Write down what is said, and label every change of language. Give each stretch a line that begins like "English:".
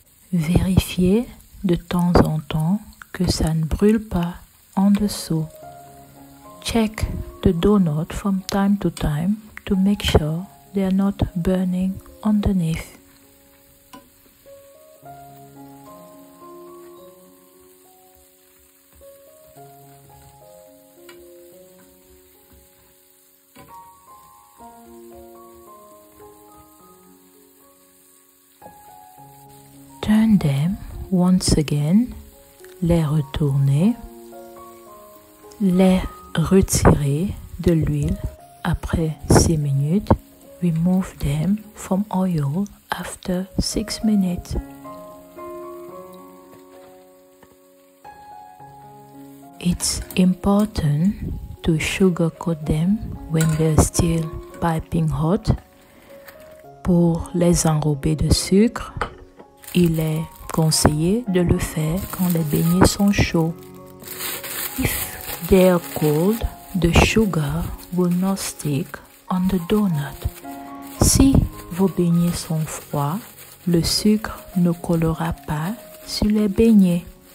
French: Vérifiez de temps en temps que ça ne brûle pas en dessous.
English: Check the donut from time to time to make sure they are not burning underneath. Turn them once again,
French: les retourner, les retirer de l'huile
English: après 6 minutes. Remove them from oil after 6 minutes. It's important to sugarcoat them when they're still piping hot
French: pour les enrober de sucre. il est conseillé de le faire quand les beignets sont chauds.
English: If they're cold, the sugar will not stick on the donut.
French: Si vos beignets sont froids, le sucre ne collera pas sur les beignets.